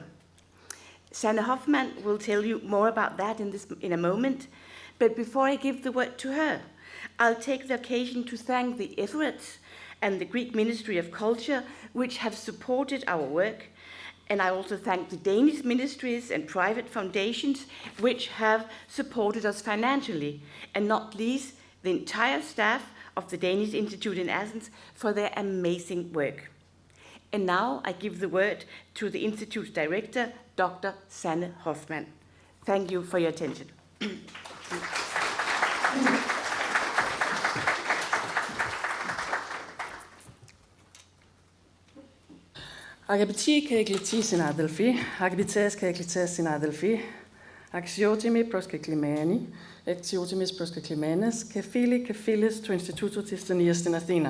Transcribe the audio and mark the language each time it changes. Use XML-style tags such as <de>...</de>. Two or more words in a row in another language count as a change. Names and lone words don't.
<en>Sanne Hoffmann will tell you more about that in a moment, but before I give the word to her, I'll take the occasion to thank the efforts and the Greek Ministry of Culture which have supported our work, and I also thank the Danish ministries and private foundations which have supported us financially, and not least the entire staff of the Danish Institute in Athens for their amazing work. And now I give the word to the Institute's director, Dr. Sanne Hoffmann. Thank you for your attention.</en> <el>Αγαπητοί και εκλεκτοί συνάδελφοι, αγαπητές και εκλεκτές συνάδελφοι, αξιότιμοι προσκεκλημένοι, αξιότιμες προσκεκλημένες και φίλοι και φίλες του Ινστιτούτου της Δανίας στην Αθήνα.</el>